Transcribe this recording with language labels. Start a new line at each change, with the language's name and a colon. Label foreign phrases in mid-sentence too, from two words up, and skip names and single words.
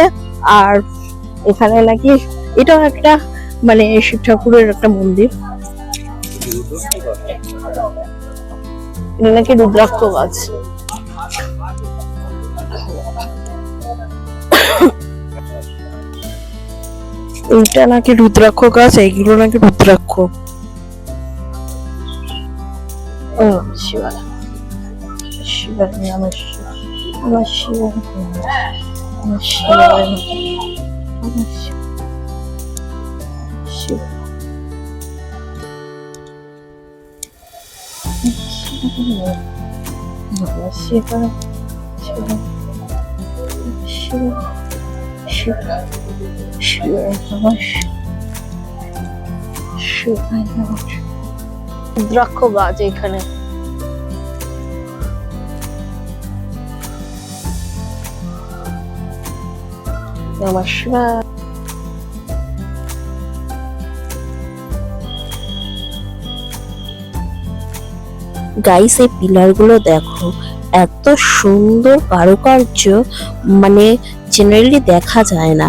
Bangla: আর এখানে নাকি এটাও একটা মানে শিব ঠাকুরের একটা মন্দির। এটা নাকি রুদ্রাক্ষ গাছ। এইটা নাকি রুদ্রাক্ষ গাছ, এইগুলো নাকি রুদ্রাক্ষ।
Sanskrit: शिवाय शिवाय नमः शिवाय नमः शिवाय नमः शिवाय नमः शिवाय शिवाय शिवाय नमः शिवाय नमः।
Bangla: রুদ্রাক্ষ গাছ এখানে। নমস্কার। গাইস, এই পিলার গুলো দেখো, এত সুন্দর কারুকার্য, মানে জেনারেলি দেখা যায় না।